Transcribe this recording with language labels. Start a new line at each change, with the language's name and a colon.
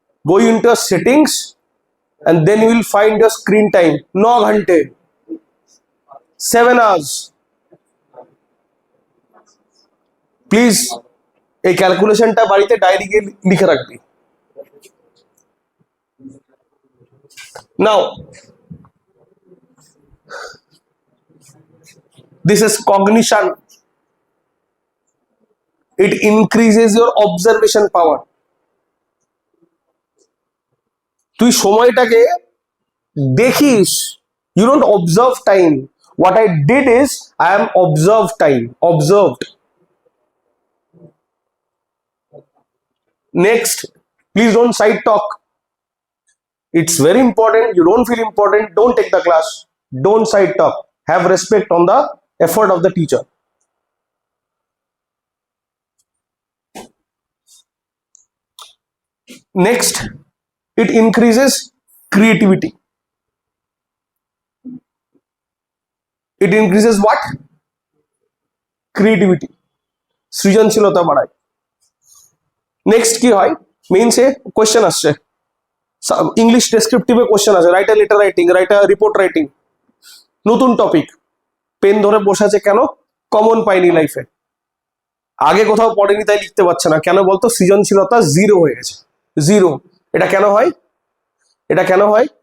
English: Go into your settings and then you will find your screen time 9 ঘন্টে 7 hours।
Bangla: Please এই ক্যালকুলেশনটা বাড়িতে diary গিয়ে লিখে রাখবি।
English: Now this is cognition, it increases your observation power।
Bangla: তুই সময়টাকে দেখিস,
English: you don't observe time, what I did is I am observed time, observed। Next, please don't side talk, it's very important, you don't feel important, don't take the class, don't side talk, have respect on the effort of the teacher। Next, it increases creativity, it increases what?
Bangla: Creativity, সৃজনশীলতা বাড়ায়। Next কি হয়, মেইনসে question আসছে, English ডেসক্রিপটিভে question আছে, write a letter writing, write a report writing, নতুন topic, pen ধরে বসে আছে কেন? কমন পাইনি লাইফে, আগে কোথাও পড়েনি তাই লিখতে পারছে না, কেন বলতো? সৃজনশীলতা জিরো হয়ে গেছে, জিরো। এটা কেন হয়? এটা কেন হয়?